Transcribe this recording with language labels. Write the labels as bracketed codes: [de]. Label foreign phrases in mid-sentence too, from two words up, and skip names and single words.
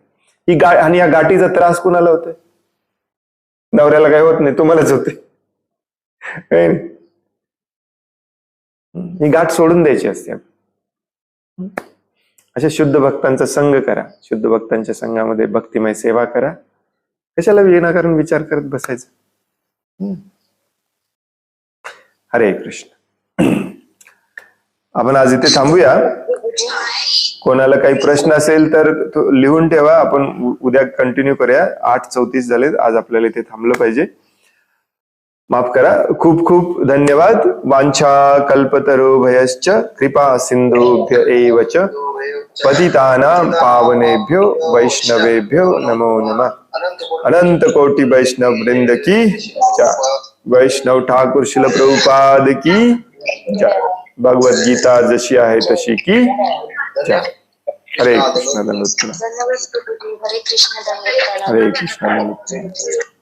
[mr] ही आणि या गाठीचा त्रास कुणाला होतोय? नवऱ्याला काय होत नाही, तुम्हालाच होते. ही गाठ सोडून द्यायची असते. अशा शुद्ध भक्तांचा संग करा, शुद्ध भक्तांच्या संघामध्ये भक्तिमय सेवा करा. कशाला विनाकारण विचार करत बसायचं? हरे कृष्ण. आपण आज इथे थांबूया. कोणाला काही प्रश्न असेल तर तो लिहून ठेवा, आपण उद्या कंटिन्यू करूया. 8:34 झाले, आज आपल्याला इथे थांबलं पाहिजे. माफ करा. खूप खूप धन्यवाद. [sa] वांछा कल्पतरुभयश्च कृपा सिंधुभ्य एव च पतितानां पावनेभ्यो वैष्णवेभ्यो नमो नमः. [hi] अनंत कोटि वैष्णव वृंद की जय. वैष्णव ठाकुर शिल प्रभुपाद की जय. [mr] भगवद गीता जशी आहे तशी [hi] की जय. [mr] हरे कृष्ण. धन्यवाद प्रभुजी. हरे कृष्ण. हरे कृष्ण.